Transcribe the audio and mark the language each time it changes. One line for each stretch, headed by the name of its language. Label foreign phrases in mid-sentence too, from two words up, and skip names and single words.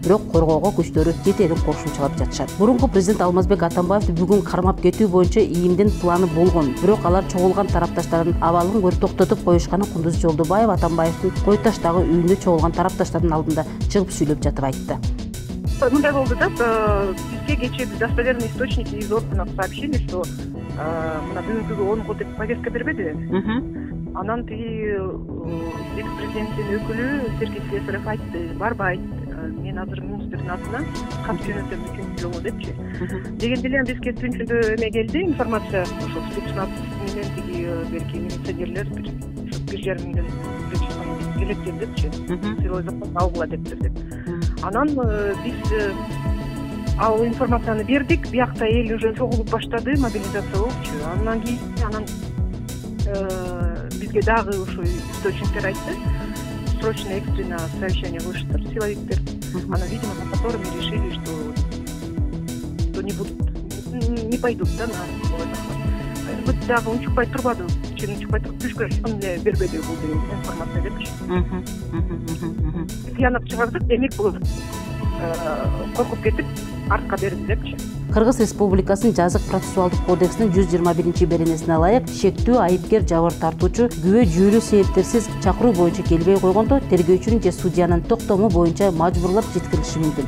Kyrgyz: Бирок коргоого күчтөрү жетерин кошумчалап жатышат. Мурунку президент Алмазбек Атамбаевди бүгүн кармап кетүү боюнча ИИМдин планы болгон. Бирок алар чогулган тарапташтардын абалын көрүп токтотуп коюшканы Кундуз Жолдубаев Атамбаевдин Кой таштагы үйүндө чогулган тарапташтардын алдында чыгып сүйлөп жатып айтты. Мындай болду да, бизге кечээ
Russian: достоверный источники из органов сообщили, что
Kyrgyz: мына бүгүнкүгө 10 деп повестка бербеди. Анан тиги экс-президенттин өкүлү Сергей Слесарев айтты, барбайт. Мен азыр министрдин атынан кат жөнөтөм 3 жолу депчи. Дегенде эле бизге түнчүндө эме келди, информация, ошо спецназ менен тиги берки милиционерлер 1,5 миңден келет депчи.
Russian: Силой закон
Kyrgyz: алгыла деп. Анан биз ал информацияны бердик, биякта эл уже чогулуп баштады, мобилизация болупчу. Андан кийин бизге дагы ушу источниктер айтты.
Russian: Срочно экстренно совещание
Kyrgyz: кылыштыр силовиктер.
Russian: Она, видимо, на котором мы решили, что не пойдут, да, на захват.
Kyrgyz: Вот дагы унчукпай турбады, унчукпай туруп түшкө эмне бербеди бул деген информация депчи. Кыянат чыгардык, демек бул коркуп кетип артка берди депчи. Кыргыз Республикасынын жазык процессуалдык кодексинин 121-беренесине ылайык шектүү айыпкер жабыр тартуучу күбө жүйөлүү себептерсиз чакыруу боюнча келбей койгондо тергөөчүнүн же судьянын токтому боюнча мажбурлап жеткирилиши мүмкүн.